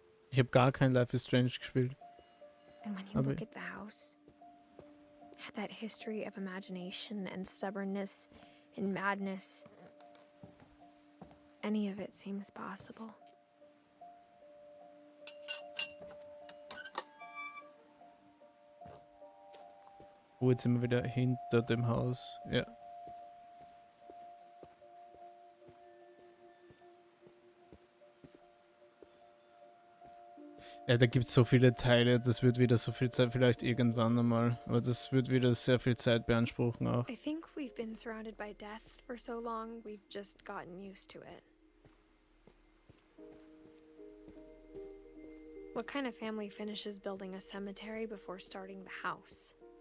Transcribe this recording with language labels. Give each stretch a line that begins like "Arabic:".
German: Ich habe gar kein Life is Strange gespielt.
English: And when you look at the house, that history of imagination and stubbornness and madness, any of it seems possible.
German: Oh, jetzt sind wir wieder hinter dem Haus. Ja. Ja, da gibt es so viele Teile, das wird wieder so viel Zeit, vielleicht irgendwann einmal, aber das wird wieder sehr viel Zeit beanspruchen auch.
English: I think we've been surrounded by death for so long, we've just gotten used to it. What kind of family finishes building a cemetery before starting the house?